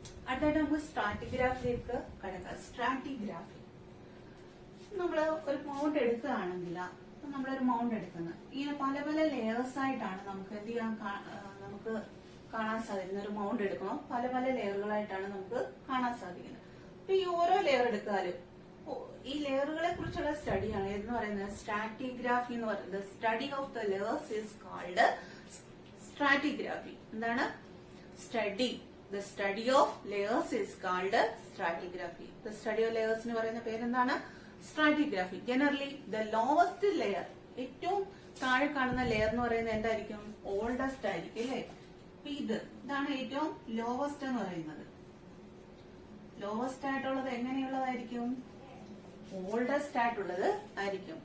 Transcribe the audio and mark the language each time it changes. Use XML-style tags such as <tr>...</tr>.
<ml>അടുത്തായിട്ട് നമുക്ക് സ്ട്രാറ്റിഗ്രാഫിയിലേക്ക് കടക്കാം. സ്ട്രാറ്റിഗ്രാഫി നമ്മൾ ഒരു മൗണ്ട് എടുക്കുകയാണെങ്കിൽ നമ്മളൊരു മൗണ്ട് എടുക്കുന്നത് ഇങ്ങനെ പല പല ലെയേഴ്സ് ആയിട്ടാണ് നമുക്ക് എന്ത് ചെയ്യാൻ നമുക്ക് കാണാൻ സാധിക്കുന്നത്. ഒരു മൗണ്ട് എടുക്കുമ്പോൾ പല പല ലെയറുകളായിട്ടാണ് നമുക്ക് കാണാൻ സാധിക്കുന്നത്. അപ്പൊ ഈ ഓരോ ലെയർ എടുത്താലും ഈ ലെയറുകളെ കുറിച്ചുള്ള സ്റ്റഡിയാണ് എന്ന് പറയുന്നത് സ്ട്രാറ്റിഗ്രാഫി എന്ന് പറയുന്നത്.</ml> <en>Study of the layers is called stratigraphy.</en> <ml>എന്താണ്? Study.</ml> <en>The study of layers is called stratigraphy. The study of layers</en> <ml>എന്ന് പറയുന്ന പേരെന്താണ്? Stratigraphy. Generally the lowest layer, ഏറ്റവും താഴെ കാണുന്ന ലെയർ എന്ന് പറയുന്നത് എന്തായിരിക്കും? ഓൾഡസ്റ്റ് ആയിരിക്കും അല്ലെ? ഇതാണ് ഏറ്റവും ലോവസ്റ്റ് എന്ന് പറയുന്നത്. ലോവസ്റ്റ് ആയിട്ടുള്ളത് എങ്ങനെയുള്ളതായിരിക്കും? ഓൾഡസ്റ്റ് ആയിട്ടുള്ളത് ആയിരിക്കും.</ml>